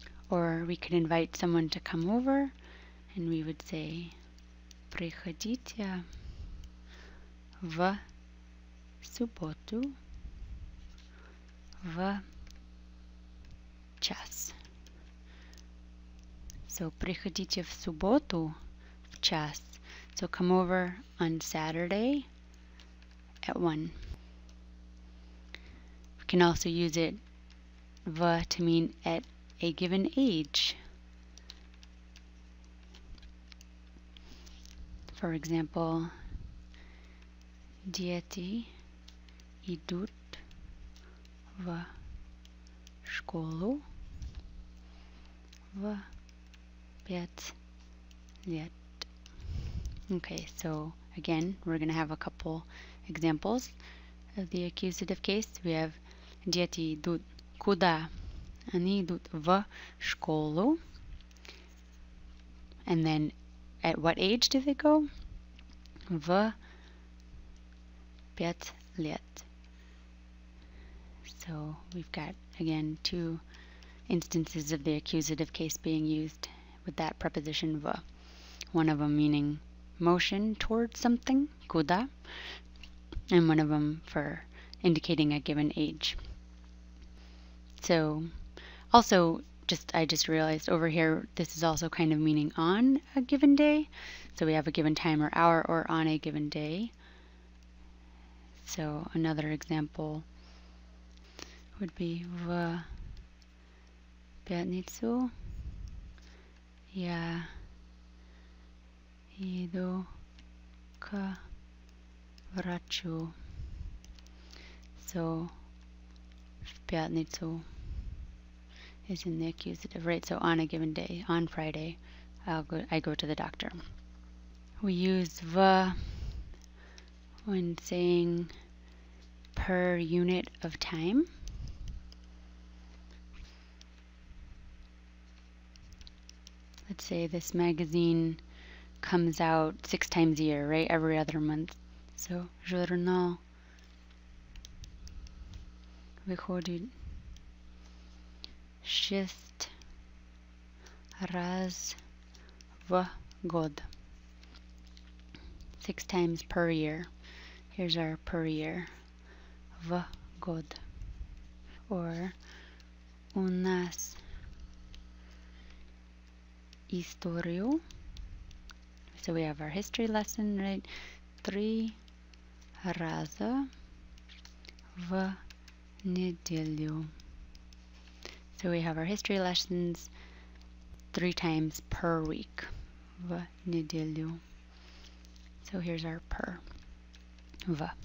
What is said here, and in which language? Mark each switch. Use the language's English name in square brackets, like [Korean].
[English] Or we could invite someone to come over and we would say [Russian] приходите в субботу в час. [English] So [Russian] приходите в субботу в час. [English] So come over on Saturday at 1. We can also use it v to mean at a given age. For example, [Russian] дети идут в школу в 5 лет. [English] Okay, so again, we're going to have a couple examples of the accusative case. We have [Russian] дети идут куда? Они идут в школу. [English] And then at what age do they go? [Russian] В 5 лет. [English] So we've got, again, two instances of the accusative case being used with that preposition v. One of them meaning motion towards something, [Russian] куда, [English] and one of them for indicating a given age. So also, I just realized over here, this is also kind of meaning on a given day. So we have a given time or hour or on a given day. So another example would be [Russian] в пятницу я иду к врачу. [English] So [Russian] в пятницу [English] is in the accusative, right? So on a given day, on Friday, I go to the doctor. We use v when saying per unit of time. Let's say this magazine comes out 6 times a year, right? Every other month. So [Russian] журнал выходит 6 раз в год. [English] 6 times per year. Here's our per year. [Russian] В год. [English] Or [Russian] у нас историю. [English] So we have our history lesson, right? [Russian] 3 раза в неделю. [English] So we have our history lessons 3 times per week. [Russian] В неделю. [English] So here's our per. V.